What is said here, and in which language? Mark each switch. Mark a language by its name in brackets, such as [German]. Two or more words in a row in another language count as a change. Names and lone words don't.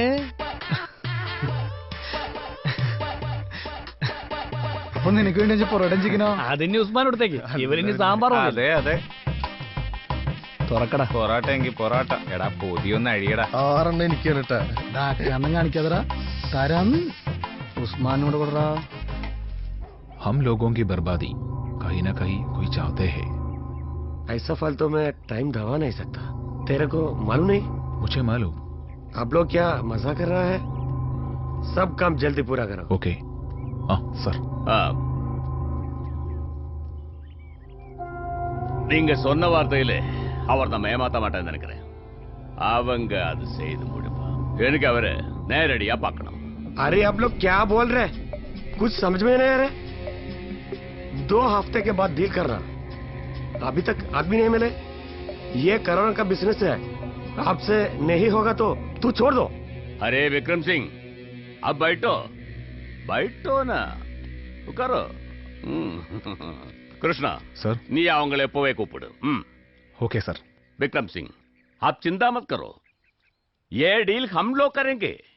[Malayalam] അപ്പൊ നിനക്ക് വേണ്ടി പൊറോട്ട ചിക്കനോ? അതിന് ഉസ്മാൻ എടുത്തേക്ക്, ഇവരിനി സാമ്പാർ. അതെ അതെ, തുറക്കടാ. പൊറാട്ട എങ്കിൽ പൊറാട്ട. എടാ പൊതിയൊന്ന് അഴിയടാ. 6 എനിക്ക് കേട്ടാ. കണ്ണം കാണിക്കാതടാ. തരാം. ഉസ്മാനോട് കൊടുറാ. [Hindi] हम लोगों की बर्बादी कहीं ना कहीं कोई चाहते हैं. ऐसा फल तो मैं टाइम दबा नहीं सकता. तेरे को मालूम नहीं? मुझे मालूम. आप लोग क्या मजा कर रहा है? सब काम जल्दी पूरा करो. ओके. सर. [Tamil] நீங்க சொன்ன வார்த்தையில அவர் நம்ம ஏமாத்த மாட்டேன்னு நினைக்கிறேன். அவங்க அது செய்து முடிப்பா. எனக்கு அவரை நேரடியா பார்க்கணும். [Hindi] अरे आप लोग क्या बोल रहे? कुछ समझ में नहीं आ रहा. 2 हफ्ते के बाद डील करना. अभी तक आदमी नहीं मिले. ये कोरोना का बिजनेस है, आपसे नहीं होगा तो तू छोड़ दो. अरे विक्रम सिंह, अब बैठो बैठो ना, उकारो. कृष्णा सर, [Tamil] நீ அவங்களை எப்பவே கூப்பிடு. [Hindi] ओके सर. विक्रम सिंह, आप चिंता मत करो, ये डील हम लोग करेंगे.